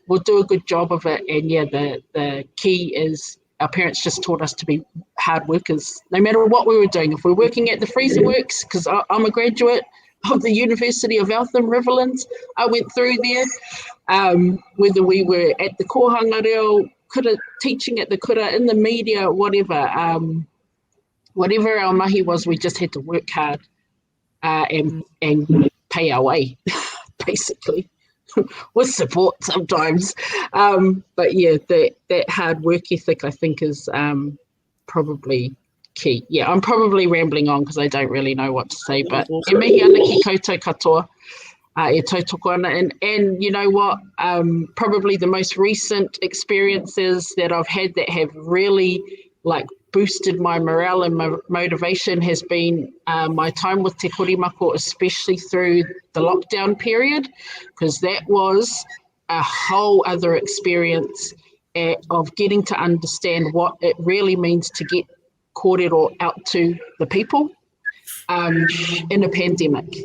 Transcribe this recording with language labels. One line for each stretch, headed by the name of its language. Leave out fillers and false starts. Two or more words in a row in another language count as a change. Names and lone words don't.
English: We'll do a good job of it. And yeah, the key is our parents just taught us to be hard workers, no matter what we were doing. If we're working at the freezer works, because I'm a graduate of the University of Eltham Riverlands, I went through there, whether we were at the
Māori: kohanga reo,
English: kura, teaching at the kura, in the media, whatever. Whatever our mahi was, we just had to work hard and pay our way, basically, with support sometimes. But yeah, that hard work ethic, I think, is probably key. Yeah, I'm probably rambling on because I don't really know what to say, but
Māori: e mihi ana ki koutou katoa, e tautoko ana.
English: And you know what, probably the most recent experiences that I've had that have really like boosted my morale and my motivation has been my time with Te Korimako, especially through the lockdown period, because that was a whole other experience of getting to understand what it really means to get kōrero out to the people in a pandemic.